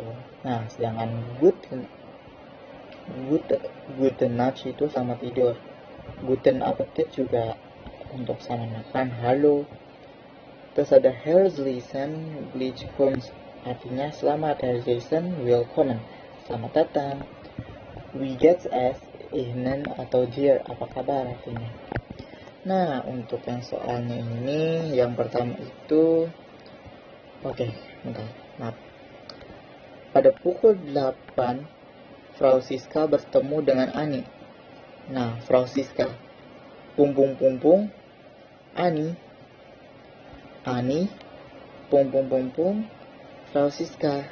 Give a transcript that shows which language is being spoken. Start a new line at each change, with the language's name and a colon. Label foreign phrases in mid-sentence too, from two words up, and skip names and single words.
Indonesian: Nah, sedangkan
German: Guten Nacht
Indonesian: itu sama tidur.
German: Guten Appetit
Indonesian: juga untuk sama makan. Halo. Terus ada
German: Herzlichen Glückwunsch,
Indonesian: artinya selamat.
German: Herzlichen Willkommen,
Indonesian: selamat datang.
German: Wie geht's es Ihnen atau dir,
Indonesian: apa kabar artinya. Nah, untuk yang soalnya ini, yang pertama itu, maaf. Pada pukul 8, Frau Siska bertemu dengan Ani. Nah, Frau Siska, pung, Ani, pung, Frau Siska.